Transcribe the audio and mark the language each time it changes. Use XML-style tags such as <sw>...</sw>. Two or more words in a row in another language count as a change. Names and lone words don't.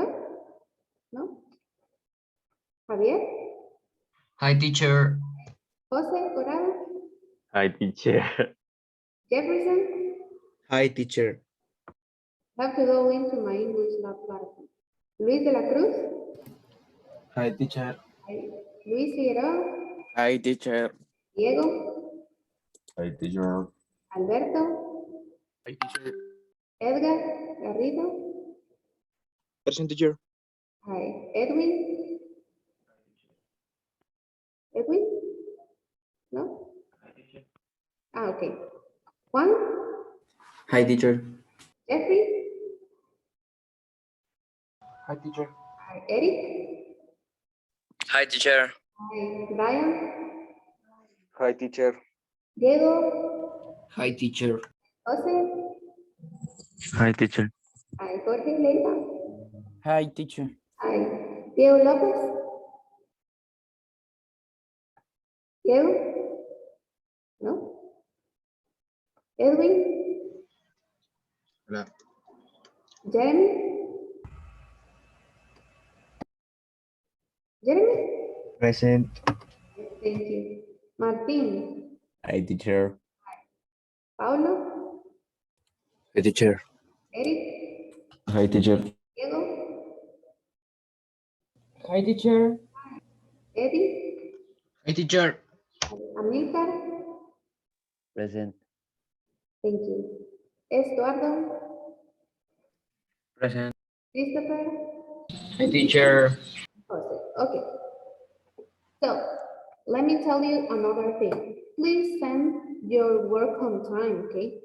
<en>No? Javier? Hi, teacher. José Corado? Hi, teacher. Jefferson? Hi, teacher. Have to go into my English lab platform. Luis de la Cruz? Hi, teacher. Hi. Luis Figueroa? Hi, teacher. Diego? Hi, teacher. Alberto? Hi, teacher. Edgar Garrido? Present, teacher. Hi. Edwin? Edwin? No? Ah, okay. Juan? Hi, teacher. Jeffrey? Hi, teacher. Hi. Eric? Hi, teacher. Hi. Brian? Hi, teacher. Diego? Hi, teacher. Jose? Hi, teacher. Hi. Jorge Leiva? Hi, teacher. Hi. Diego Lopez? Diego? No? Edwin? Hola. Jeremy? Jeremy? Present. Thank you. Martin? Hi, teacher. Paulo? Hi, teacher. Eric? Hi, teacher. Diego? Hi, teacher. Eddie? Hi, teacher. Amilcar? Present. Thank you. Estuardo? Present. Christopher? Hi, teacher. Jose. Okay. So, let me tell you another thing. Please send your work on time, okay?</en>